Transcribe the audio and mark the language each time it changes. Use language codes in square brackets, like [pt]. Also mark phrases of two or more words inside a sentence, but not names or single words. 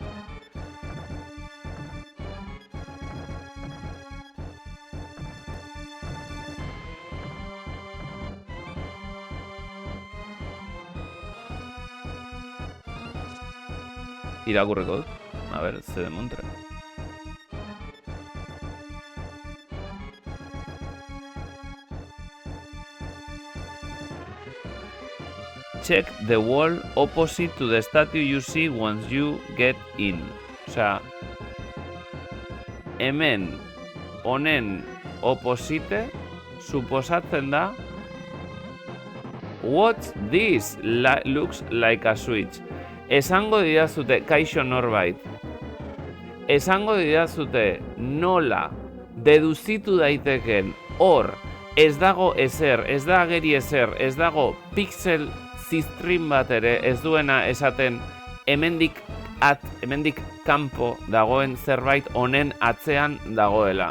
[eu] Irakurriko dut. A ber, ze demontre. [en] Check the wall opposite to the statue you see once you get in. [eu] Osea, hemen honen opposite suposatzen da [en] what's this? Looks like a switch. [eu] Esango didazute, kaixo norbait. Esango didazute nola deduzitu daiteken hor ez dago ezer, ez da ageri ezer, ez dago pixel ziztrin bat ere ez duena esaten hemendik kanpo dagoen zerbait honen atzean dagoela.